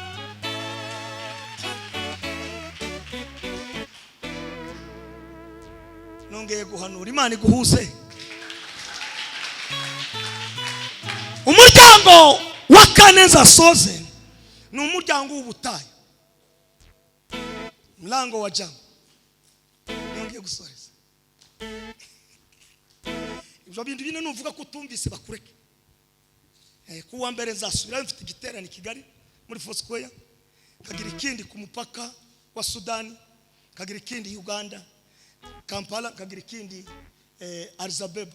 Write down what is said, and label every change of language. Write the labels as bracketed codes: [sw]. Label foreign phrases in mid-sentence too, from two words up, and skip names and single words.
[rw] Nongeye guhanura Imana iguhuze. Umuryango wa Kaneza Soze ni umuryango w'ubutayu. [sw] Mlango wa Jamu. [rw] Nongeye gusoreza. Ibyo bintu bine nuvuga ko utumvise bakureke. Kuwa mbere nzasubira mfite igiterane Kigali muri Foursquare, kagira ikindi ku mupaka wa Sudani, kagira ikindi Uganda Kampala, kagira ikindi Addis Ababa.